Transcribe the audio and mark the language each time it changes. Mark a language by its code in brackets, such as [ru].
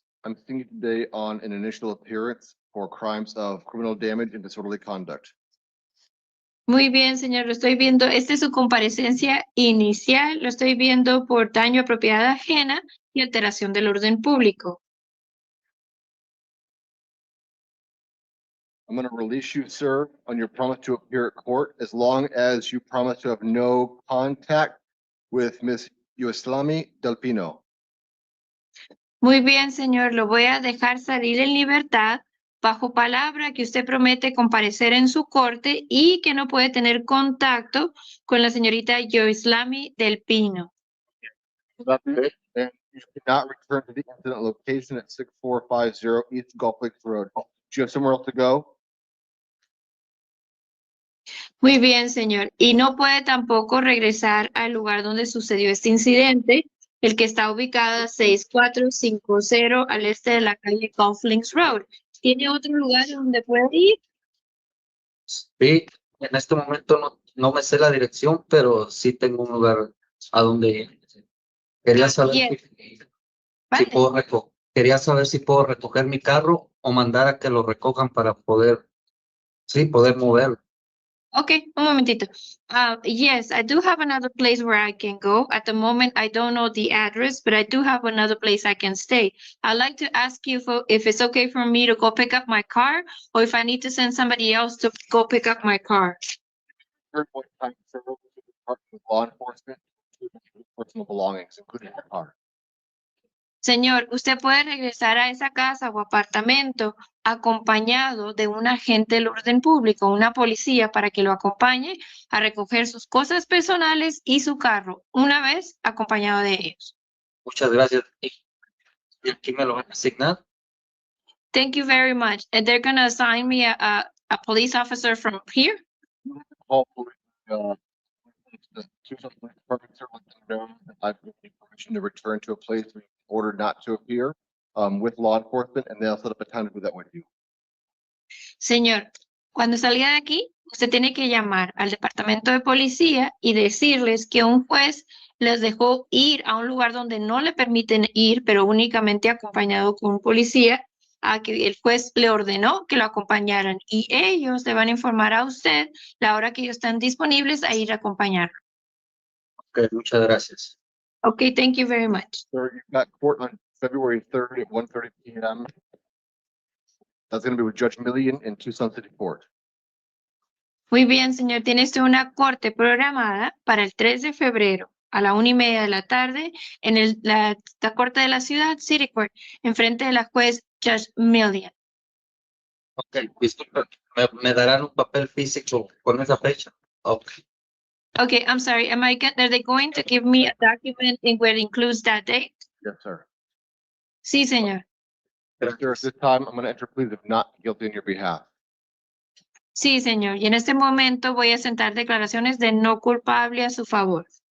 [en] I'm seeing you today on an initial appearance for crimes of criminal damage and disorderly conduct. [es] Muy bien, señor. Lo estoy viendo. Esta es su comparecencia inicial. Lo estoy viendo por daño a propiedad ajena y alteración del orden público. [en] I'm going to release you, sir, on your promise to appear at court as long as you promise to have no contact with Ms. Yuslami Del Pino. [es] Muy bien, señor. Lo voy a dejar salir en libertad bajo palabra que usted promete comparecer en su corte y que no puede tener contacto con la señorita Yoislami Del Pino. [en] That's it. And you cannot return to the incident location at 6450 East Gulf Lakes Road. Do you have somewhere else to go? [es] Muy bien, señor. Y no puede tampoco regresar al lugar donde sucedió este incidente, el que está ubicado a 6450 al este de la calle Gulf Links Road. ¿Tiene otro lugar donde puede ir? Sí, en este momento no me sé la dirección, pero sí tengo un lugar a donde ir. Quería saber [en] Yes. [es] si Vale. quería saber si puedo recoger mi carro o mandar a que lo recojan para poder moverlo. Okay, un momentito. [en] Yes, I do have another place where I can go. At the moment, I don't know the address, but I do have another place I can stay. I'd like to ask you if it's okay for me to go pick up my car, or if I need to send somebody else to go pick up my car. What time to serve with the Department of Law Enforcement, including personal belongings, including your car. [es] Señor, usted puede regresar a esa casa o apartamento acompañado de un agente del orden público, una policía, para que lo acompañe a recoger sus cosas personales y su carro, una vez acompañado de ellos. Muchas gracias. ¿Y aquí me lo van a asignar? [en] Thank you very much. And they're going to assign me a police officer from here? Call police, the Tucson Police Department, sir, let them know that I've given permission to return to a place where you're ordered not to appear, with law enforcement, and they'll set up a time to do that with you. [es] Señor, cuando salga de aquí, usted tiene que llamar al departamento de policía y decirles que un juez les dejó ir a un lugar donde no le permiten ir, pero únicamente acompañado con un policía, a que el juez le ordenó que lo acompañaran y ellos le van a informar a usted la hora que ellos están disponibles a ir a acompañarlo. Ok, muchas gracias. [en] Okay, thank you very much. Sir, you've got court on February 3rd at 1:30 p.m. That's gonna be with Judge Millian in Tucson City Court. [es] Muy bien, señor. Tiene usted una corte programada para el 3 de febrero a la 1:30 de la tarde en la corte de la ciudad, City Court, enfrente de la juez Judge Millian. Ok, disculpe, ¿me darán un papel físico con esa fecha? Ok, [en] Okay, I'm sorry. Are they going to give me a document where it includes that date? Yes, sir. [es] Sí, señor. [en] Sir, at this time, I'm gonna enter pleas of not guilty on your behalf. [es] Sí, señor. Y en este momento voy a sentar declaraciones de no culpable a su favor.